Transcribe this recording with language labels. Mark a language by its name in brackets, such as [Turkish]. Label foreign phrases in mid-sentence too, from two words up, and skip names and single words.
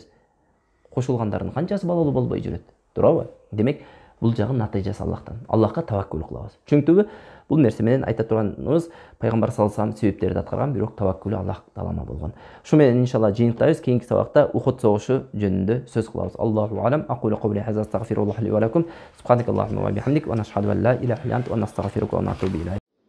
[Kyrgyz] Кошулгандардын канчасы балалуу болбой жүрөт, туурабы? Демек, бул жагы натыйжасы Аллахтан. Аллахка таваккул кылабыз. Чүнктүбү? Бул нерсе менен айта турганыбыз пайгамбар [Arabic] صلى الله عليه [Kyrgyz] себептерди аткарган, бирок таваккулу Аллах таалама болгон. Ушу менен иншалла жыйынтыктайбыз. Кийинки сабакта Ухуд согушу жөнүндө сөз кылабыз. [Arabic] الله أعلم. أقول قولي هذا أستغفر الله لي ولكم سبحانك اللهم وبحمدك ونشهد أن لا إله إلا أنت ونستغفرك ونتوب إليك.